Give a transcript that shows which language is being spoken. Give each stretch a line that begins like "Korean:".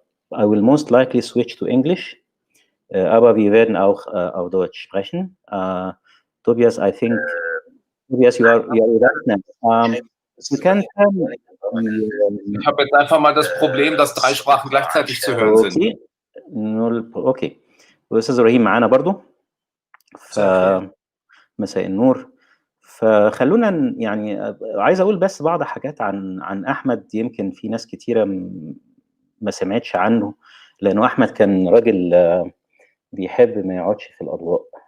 English: I will most likely switch to English,
German: aber wir werden auch auf Deutsch sprechen.
English: Tobias, I think, Tobias, you are with us now. You can tell me.
German: Ich habe jetzt einfach mal das Problem, dass 3 Sprachen gleichzeitig zu hören sind.
Arabic: اوكي. والاستاذ ابراهيم معانا برضو. مساء النور. فخلونا يعني عايز اقول بس بعض حاجات عن احمد، يمكن في ناس كتيره ما سمعتش عنه، لانه احمد كان راجل بيحب ما يقعدش في الاضواء.